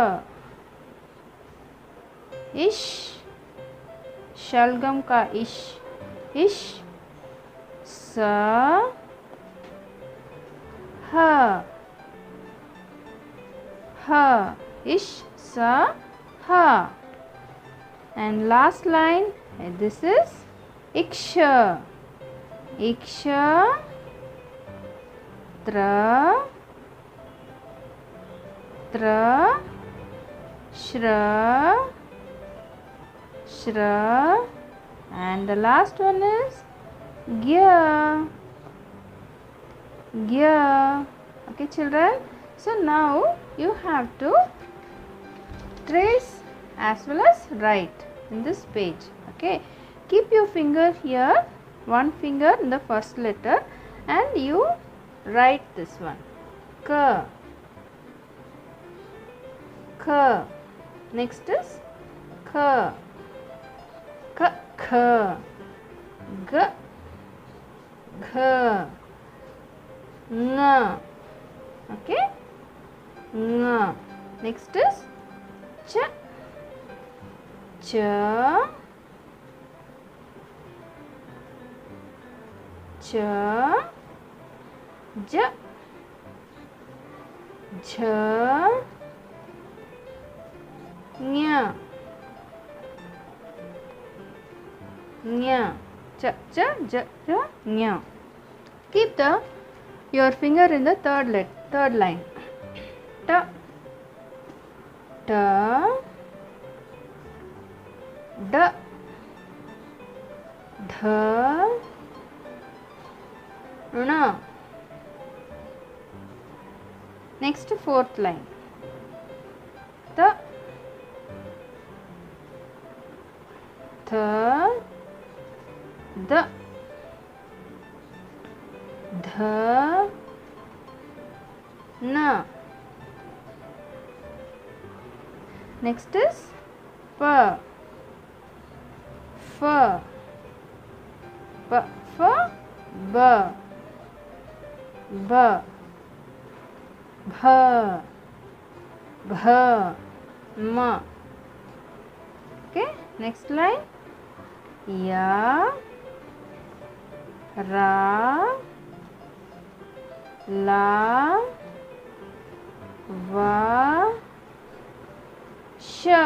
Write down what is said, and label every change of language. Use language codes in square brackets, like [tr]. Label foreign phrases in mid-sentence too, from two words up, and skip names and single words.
[hi] इश, शलगम का इश, इश, स, ह, ह, ish, स, ह. [en] And last line, this is [hi] क्ष, क्ष, त्र, त्र, श्र, श्र, [en] and the last one is [hi] ज्ञ, ज्ञ. [en] Okay children, so now you have to trace as well as write in this page. Okay, keep your finger here, one finger in the first letter, and you write this one, [hi] क, क. [en] Next is [hi] क, क, ख, ग, घ, ङ. [en] Okay, nga. Next is [hi] च, च, च, ज, झ, ञ, ञ, च, च, ज, ज, nya. [en] Keep your finger in the third line. [hi] ट, ट, ड, ढ, ण. [en] Next fourth line, [hi] त, थ, द, dha, na. [en] Next is [hi] प, फ, प, फ, ब, ब, भ, भ, म. [en] Okay, next line, [hi] य, र, ल, व, श.